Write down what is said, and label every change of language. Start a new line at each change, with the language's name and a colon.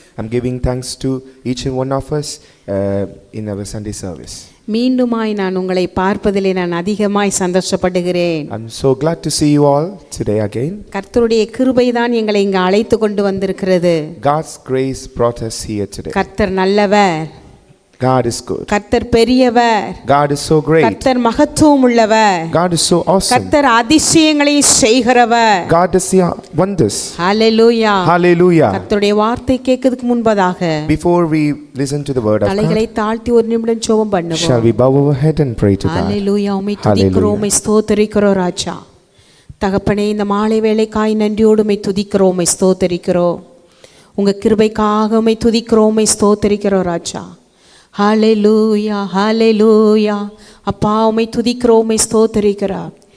English: I'm giving thanks to each and one of us in our Sunday service.
Tamil: மீண்டுமாய் நான் உங்களை பார்ப்பதிலே நான் அதிகமாய் சந்தோஷப்படுகிறேன்.
English: I'm so glad to see you all today again.
Tamil: கர்த்தருடைய கிருபை தான் எங்களை இங்கு அழைத்து கொண்டு வந்திருக்கிறது.
English: God's grace brought us here today.
Tamil: கர்த்தர் நல்லவர்.
English: God is good.
Tamil: கர்த்தர் பெரியவர்.
English: God is so great.
Tamil: கர்த்தர் மகத்துவம் உள்ளவர்.
English: God is so awesome.
Tamil: கர்த்தர் அதிசயங்களை செய்கிறவர்.
English: God does the wonders.
Tamil: Hallelujah.
English: Hallelujah.
Tamil: கர்த்தருடைய வார்த்தை கேட்கிறதுக்கு முன்பதாக
English: Before we listen to the word of
Tamil: தலைகளை
English: God,
Tamil: தாழ்த்தி ஒரு நிமிடம் ஜெபம் பண்ணுவோம்.
English: shall we bow our head and pray to God?
Tamil: ஹல்லேலூயா. உம்மை துதிக்கிறோம், உம்மை ஸ்தோத்திரிக்கிறோம் ராஜா. தகப்பனே, இந்த மாலை வேளைக்காய் நன்றியோடு உம்மை துதிக்கிறோம், உம்மை ஸ்தோத்திரிக்கிறோம். உங்க கிருபைக்காக உம்மை துதிக்கிறோம், உம்மை ஸ்தோத்திரிக்கிறோம் ராஜா. ஹல்லேலூயா, ஹல்லேலூயா. அப்பா, உம்மை துதிக்கிறோம், உம்மை ஸ்தோத்திரிக்கிறோம்.